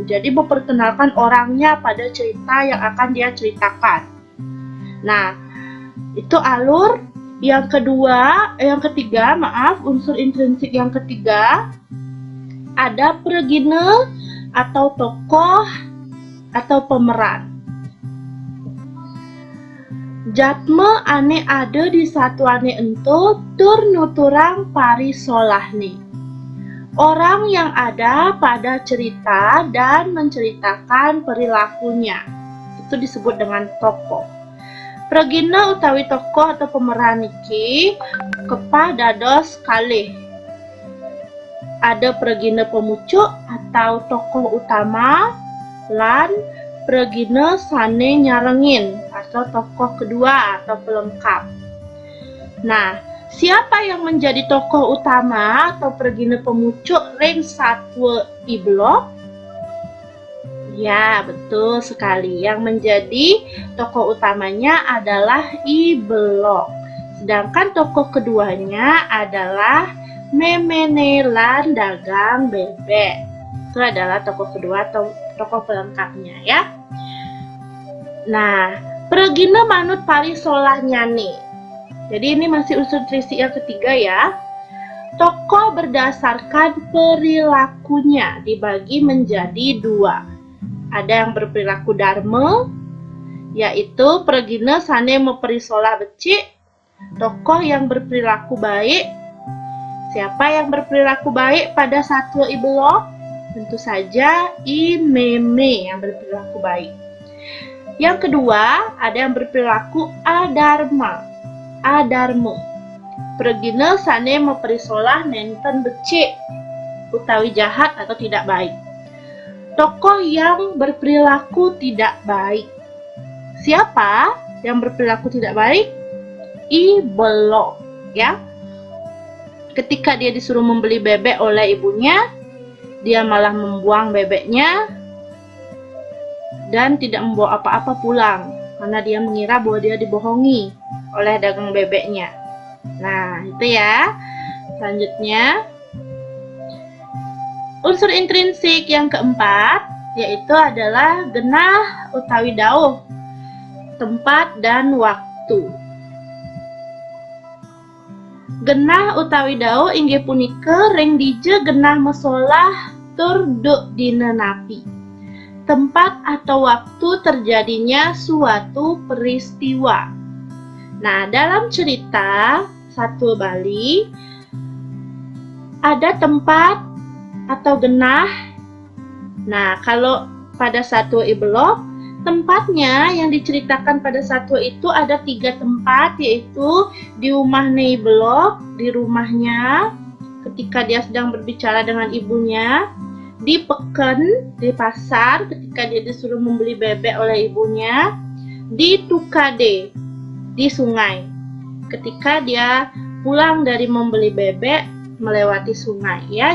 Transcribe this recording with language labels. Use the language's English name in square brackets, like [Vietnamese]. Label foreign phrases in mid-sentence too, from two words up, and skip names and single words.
[Indonesian] Jadi memperkenalkan orangnya pada cerita yang akan dia ceritakan. Nah, itu alur yang ketiga, unsur intrinsik yang ketiga ada pregine atau tokoh atau pemeran. [Balinese] Jatme ane ada di satuane ento tur nuturang parisolahne. [Indonesian] Orang yang ada pada cerita dan menceritakan perilakunya. Itu disebut dengan tokoh. [Balinese] Pregina utawi [Indonesian] tokoh atau pemeran [Balinese] niki dados kalih. [Indonesian] Ada [Balinese] pregina pemucuk [Indonesian] atau tokoh utama [Balinese] lan pregina sane nyarengin [Indonesian] atau tokoh kedua atau pelengkap. Nah, siapa yang menjadi tokoh utama atau [Balinese] pregina pemucuk ring satwa I Blok? [Indonesian] Ya, betul sekali. Yang menjadi tokoh utamanya adalah I Blok. Sedangkan tokoh keduanya adalah Memene lan dagang bebek. Itu adalah tokoh kedua atau tokoh pelengkapnya ya. Nah, [Balinese] pregina manut parisolah nyane. [Indonesian] Jadi ini masih unsur trisik yang ketiga ya. Tokoh berdasarkan perilakunya dibagi menjadi dua. Ada yang berperilaku dharma, yaitu [Balinese] pregina sane memperisolah becik. [Indonesian] Tokoh yang berperilaku baik. Siapa yang berperilaku baik pada satwa I Blok? Tentu saja I Meme yang berperilaku baik. Yang kedua, ada yang berperilaku adharma. [Balinese] Pregina sane memperisolah nenten becik utawi jahat [Indonesian] atau tidak baik. Tokoh yang berperilaku tidak baik. Siapa yang berperilaku tidak baik? I Blok, ya. Ketika dia disuruh membeli bebek oleh ibunya, dia malah membuang bebeknya dan tidak membawa apa-apa pulang karena dia mengira bahwa dia dibohongi oleh dagang bebeknya. Nah, itu ya. Selanjutnya, unsur intrinsik yang keempat yaitu adalah [Balinese] genah utawi dauh, [Indonesian] tempat dan waktu. [Balinese] Genah utawi dauh inggih punika ring dije genah mesolah tur duk dina napi. [Indonesian] Tempat atau waktu terjadinya suatu peristiwa. Nah, dalam cerita Satwa Bali ada tempat atau genah. Nah, kalau pada Satwa I Blok, tempatnya yang diceritakan pada satwa itu ada 3 tempat, yaitu di rumah I Blok, di rumahnya ketika dia sedang berbicara dengan ibunya, di peken, di pasar ketika dia disuruh membeli bebek oleh ibunya, di Tukade, di sungai ketika dia pulang dari membeli bebek melewati sungai ya.